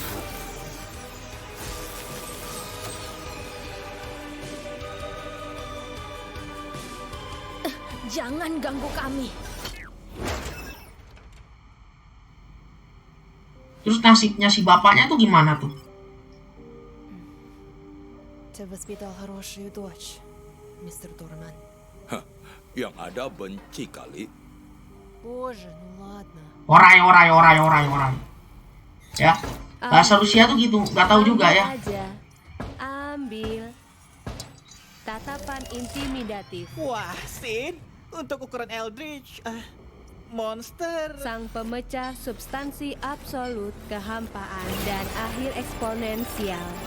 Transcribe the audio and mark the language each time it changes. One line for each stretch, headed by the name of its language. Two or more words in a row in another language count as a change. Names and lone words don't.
Indonesian: Jangan ganggu kami. Terus nasibnya si bapaknya tuh gimana tuh?
Russian: Ты воспитал хорошую дочь, мистер Дорман.
Indonesian: Yang ada benci kali.
Russian: Боже, ну ладно.
Indonesian: Orai. Ya, bahasa Rusia tuh gitu, nggak tahu juga ya. Aja. Ambil. Tatapan intimidatif. Wah, Sin, untuk ukuran Eldritch, monster. Sang pemecah substansi absolut, kehampaan, dan akhir eksponensial.